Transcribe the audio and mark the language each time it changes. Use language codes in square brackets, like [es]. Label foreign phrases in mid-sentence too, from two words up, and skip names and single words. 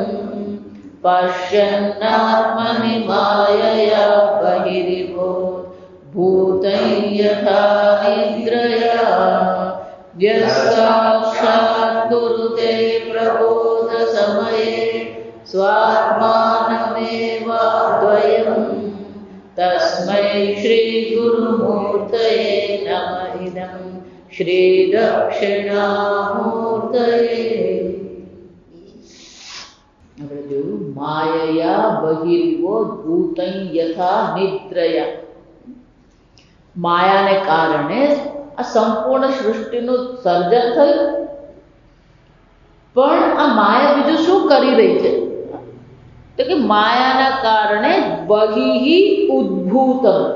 [sa] पश्यन्नात्मनि मायया बहिरिभूत् भूतं यथा निद्रया यस्साक्षात् कुरुते प्रबोधसमये स्वात्मानमेवाद्वयम् तस्मै श्रीगुरुमूर्तये नमः। इदं श्रीदक्षिणामूर्तये। मायया बहिर्वो भूतं यथा निद्रया। [gu] માયાને કારણે આ સંપૂર્ણ સૃષ્ટિનું સર્જન થયું, પણ આ માયા બીજું શું કરી રહી છે? તો કે માયાના કારણે [sa] બહિ ઉદ્ભૂતમ.